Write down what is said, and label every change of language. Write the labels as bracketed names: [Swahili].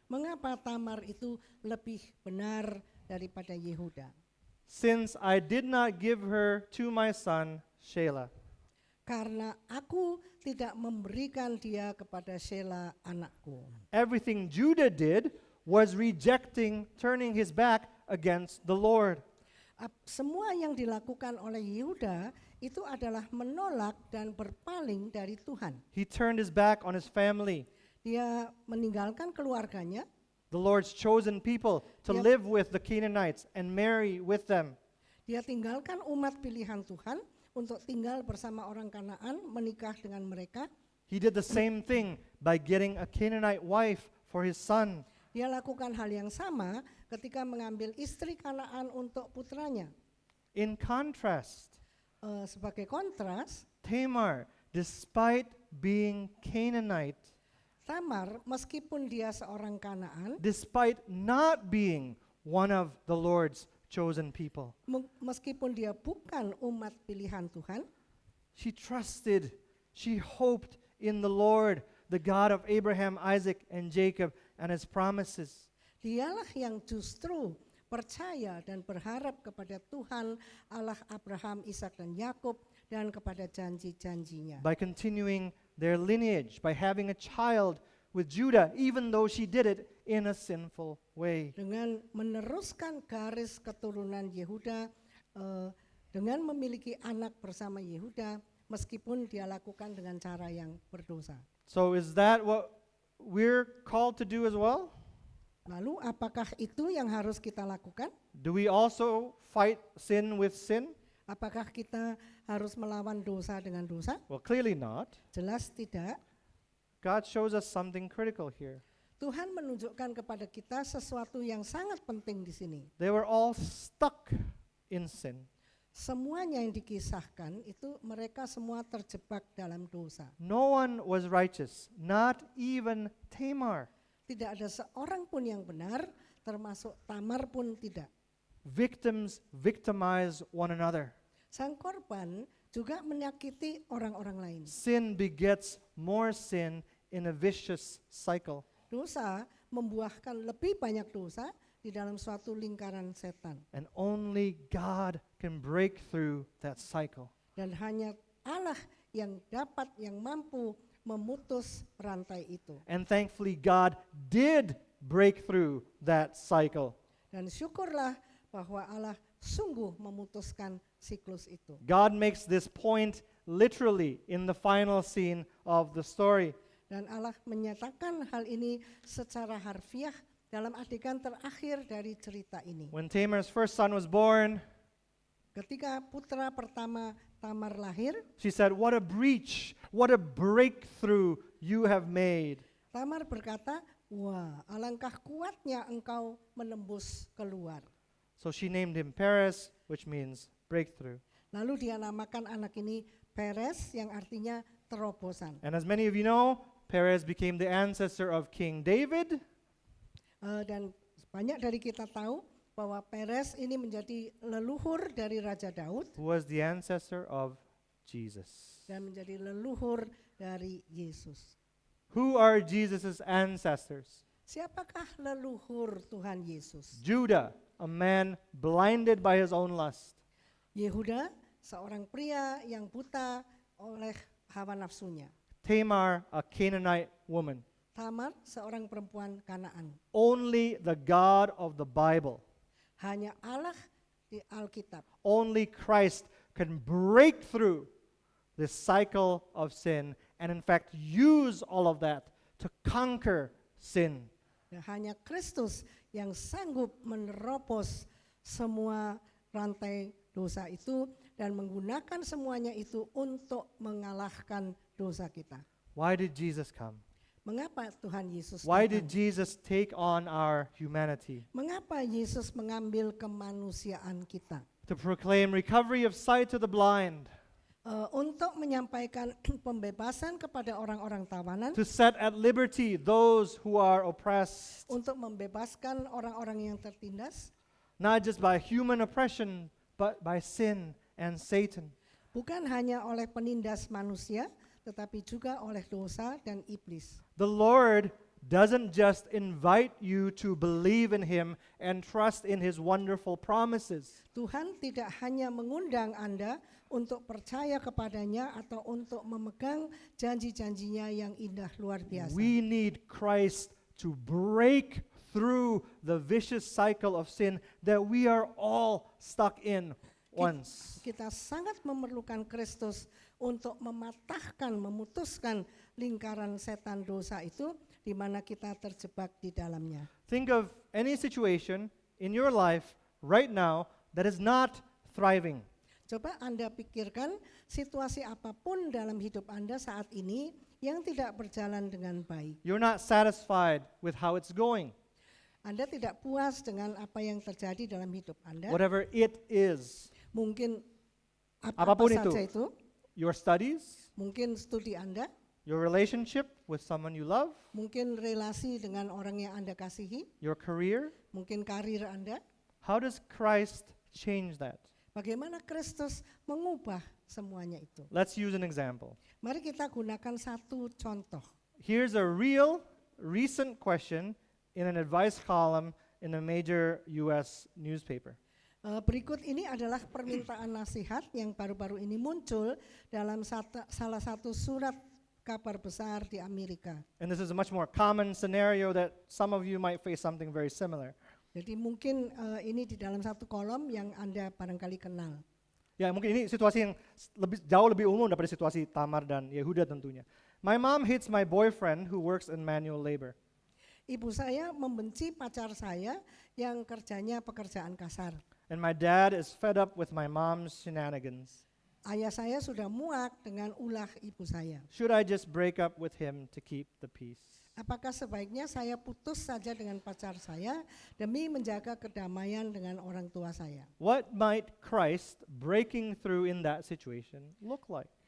[Indonesian] Mengapa Tamar itu lebih benar daripada Yehuda? [English] Since I did not give her to my son Shelah. [Indonesian] Karena aku tidak memberikan dia kepada Shelah anakku. [English] Everything Judah did was rejecting, turning his back against the Lord. [Indonesian] Semua yang dilakukan oleh Yehuda itu adalah menolak dan berpaling dari Tuhan. [English] He turned his back on his family, [Indonesian] Dia meninggalkan keluarganya, [English] the Lord's chosen people, to Yep. live with the Canaanites and marry with them. [Indonesian] dia tinggalkan umat pilihan Tuhan untuk tinggal bersama orang Kanaan, menikah dengan mereka. [English] He did the same thing by getting a Canaanite wife for his son. [Indonesian] Dia lakukan hal yang sama ketika mengambil istri Kanaan untuk putranya. [English] In contrast, [Indonesian] Sebagai kontras, [English] Tamar, despite being Canaanite, [Indonesian] Tamar meskipun dia seorang Kanaan, [English] despite not being one of the Lord's chosen people, [Indonesian] meskipun dia bukan umat pilihan Tuhan, [English] she trusted, she hoped in the Lord, the God of Abraham, Isaac, and Jacob, and his promises. [Indonesian] dialah yang justru percaya dan berharap kepada Tuhan Allah Abraham, Ishak dan Yakub dan kepada janji-janjinya. [English] By continuing their lineage, by having a child with Judah, even though she did it in a sinful way. [Indonesian] Dengan meneruskan garis keturunan Yehuda, dengan memiliki anak bersama Yehuda, meskipun dia lakukan dengan cara yang berdosa. [English] So is that what we're called to do as well? [Indonesian] Lalu apakah itu yang harus kita lakukan? [English] Do we also fight sin with sin? [Indonesian] Apakah kita harus melawan dosa dengan dosa? [English] Well, clearly not. [Indonesian] Jelas tidak. [English] God shows us something critical here. [Indonesian] Tuhan menunjukkan kepada kita sesuatu yang sangat penting di sini. [English] They were all stuck in sin. [Indonesian] Semuanya yang dikisahkan itu mereka semua terjebak dalam dosa. [English] No one was righteous, not even Tamar. [Indonesian] Tidak ada seorang pun yang benar, termasuk Tamar pun tidak. [English] Victims victimize one another. [Indonesian] Sang korban juga menyakiti orang-orang lain. [English] Sin begets more sin in a vicious cycle. [Indonesian] Dosa membuahkan lebih banyak dosa di dalam suatu lingkaran setan. [English] And only God can break through that cycle. [Indonesian] Dan hanya Allah yang mampu memutus rantai itu. [English] And thankfully God did break through that cycle. [Indonesian] Dan syukurlah bahwa Allah sungguh memutuskan siklus itu. [English] God makes this point literally in the final scene of the story. [Indonesian] Dan Allah menyatakan hal ini secara harfiah dalam adegan terakhir dari cerita ini. [English] When Tamar's first son was born, [Indonesian] Ketika putra pertama Tamar lahir, [English] she said, "What a breach, what a breakthrough you have made." [Indonesian] Tamar berkata, "Wah, alangkah kuatnya engkau menembus keluar." [English] So she named him Perez, which means breakthrough. [Indonesian] Lalu dia namakan anak ini Peres yang artinya terobosan. [English] And as many of you know, Perez became the ancestor of King David. [Indonesian] Dan banyak dari kita tahu bahwa Peres ini menjadi leluhur dari Raja Daud [English] Who was the ancestor of Jesus. [Indonesian] dan menjadi leluhur dari Yesus. [English] Who are Jesus' ancestors? [Indonesian] Siapakah leluhur Tuhan Yesus? [English] Judah, a man blinded by his own lust. [Indonesian] Yehuda, seorang pria yang buta oleh hawa nafsunya. [English] Tamar, a Canaanite woman. [Indonesian] Tamar, seorang perempuan Kanaan. [English] Only the God of the Bible, [Indonesian] Hanya Allah di Alkitab. [English] only Christ can break through this cycle of sin and in fact use all of that to conquer sin. [Indonesian] Dan hanya Kristus yang sanggup menerobos semua rantai dosa itu dan menggunakan semuanya itu untuk mengalahkan dosa kita. [English] Why did Jesus come? [Indonesian] Mengapa Tuhan Yesus [English] Why did [Indonesian] datang? [English] Jesus take on our humanity? [Indonesian] Mengapa Yesus mengambil kemanusiaan kita? [English] To proclaim recovery of sight to the blind, [Indonesian] Untuk menyampaikan pembebasan kepada orang-orang tawanan, [English] to set at liberty those who are oppressed, [Indonesian] untuk membebaskan orang-orang yang tertindas, [English] not just by human oppression, but by sin and Satan. [Indonesian] bukan hanya oleh penindas manusia, tetapi juga oleh dosa dan iblis. [English] The Lord doesn't just invite you to believe in Him and trust in His wonderful promises. [Indonesian] Tuhan tidak hanya mengundang Anda untuk percaya kepadanya atau untuk memegang janji-janjinya yang indah luar biasa. [English] We need Christ to break through the vicious cycle of sin that we are all stuck in once. [Indonesian] Kita sangat memerlukan Kristus untuk mematahkan, memutuskan lingkaran setan dosa itu di mana kita terjebak di dalamnya. [English] Think of any situation in your life right now that is not thriving. [Indonesian] Coba Anda pikirkan situasi apapun dalam hidup Anda saat ini yang tidak berjalan dengan baik. [English] You're not satisfied with how it's going, [Indonesian] Anda tidak puas dengan apa yang terjadi dalam hidup Anda. [English] whatever it is. [Indonesian] Mungkin apa Apapun saja itu. itu. [English] Your studies, [Indonesian] Mungkin studi Anda, [English] your relationship with someone you love, [Indonesian] mungkin relasi dengan orang yang Anda kasihi, [English] your career. [Indonesian] mungkin karir Anda. [English] How does Christ change that? [Indonesian] Bagaimana Kristus mengubah semuanya itu? [English] Let's use an example. [Indonesian] Mari kita gunakan satu contoh. [English] Here's a real, recent question in an advice column in a major US newspaper. [Indonesian] Berikut ini adalah permintaan nasihat yang baru-baru ini muncul dalam salah satu surat kabar besar di Amerika. [English] And this is a much more common scenario that some of you might face something very similar. [Indonesian] Jadi mungkin ini di dalam satu kolom yang Anda barangkali kenal. Ya, mungkin ini situasi yang jauh lebih umum daripada situasi Tamar dan Yehuda tentunya. [English] My mom hates my boyfriend who works in manual labor. [Indonesian] Ibu saya membenci pacar saya yang kerjanya pekerjaan kasar. [English] And my dad is fed up with my mom's shenanigans. [Indonesian] Ayah saya sudah muak dengan ulah ibu saya. [English] Should I just break up with him to keep the peace? [Indonesian] Apakah sebaiknya saya putus saja dengan pacar saya demi menjaga kedamaian dengan orang tua saya? [English] What might Christ breaking through in that situation look like?